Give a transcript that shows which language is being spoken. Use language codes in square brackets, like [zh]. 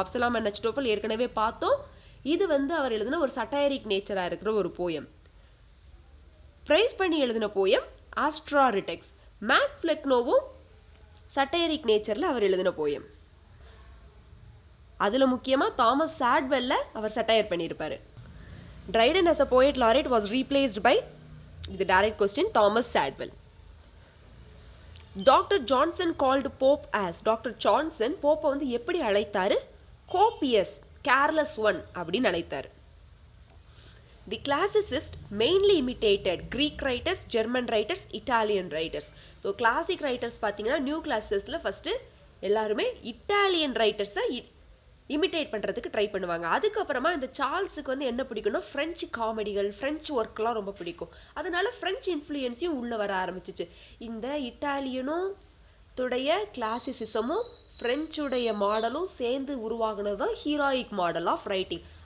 [ta] அப்சலாம் and அச்சிடோஃபல் ஏற்கனவே பார்த்தோம். இது வந்து அவர் எழுதின ஒரு சட்டையரிக் நேச்சராக இருக்கிற ஒரு போயம். ப்ரைஸ் பண்ணி எழுதின போயம் ஆஸ்ட்ரா ரிடெக்ஸ். மேக் ஃப்ளக்னோவும் சட்டையரிக் நேச்சரில் அவர் எழுதின போயம். அதில் முக்கியமாக தாமஸ் சாட்வெல்ல அவர் சட்டையர் பண்ணியிருப்பார். [en] Dryden as a poet laureate was replaced by, [ta] இது direct question, [en] Thomas Shadwell. Doctor Johnson called Pope as. [ta] Doctor Johnson போப்பை வந்து எப்படி அழைத்தாரு? கோபியஸ், கேர்லெஸ் ஒன் அப்படின்னு அழைத்தார். [en] The classicists mainly imitated Greek writers, German writers, Italian writers. [ta] So classic writers பார்த்தீங்கன்னா new கிளாஸஸில் first எல்லாருமே Italian ரைட்டர்ஸை imitate பண்ணுறதுக்கு try பண்ணுவாங்க. அதுக்கப்புறமா இந்த சார்ல்ஸுக்கு வந்து என்ன பிடிக்கும்னா ஃப்ரெஞ்சு காமெடிகள், ஃப்ரெஞ்சு ஒர்க்லாம் ரொம்ப பிடிக்கும். அதனால ஃப்ரெஞ்சு இன்ஃப்ளூயன்ஸையும் உள்ளே வர ஆரம்பிச்சிச்சு. இந்த இட்டாலியனும் துடைய கிளாசிசிசமும் ஃப்ரெஞ்சுடைய மாடலும் சேர்ந்து உருவாகினது தான் ஹீரோயிக் மாடல் ஆஃப் ரைட்டிங்.